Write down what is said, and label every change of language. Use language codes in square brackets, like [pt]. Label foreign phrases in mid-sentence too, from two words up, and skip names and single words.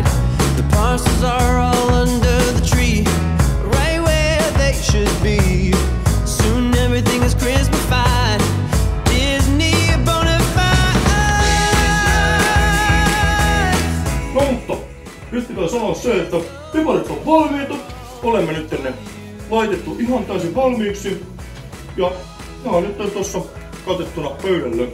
[en] The parcels are all under the tree, right where they should be. Soon everything is Christmas-fied. Disney bonafide. [fi] No mutta, nyt pitää sanoa se, että piparit on valmiita. Olemme nyt ne laitettu ihan täysin valmiiksi. Ja nämä on nyt tossa katettuna pöydälle.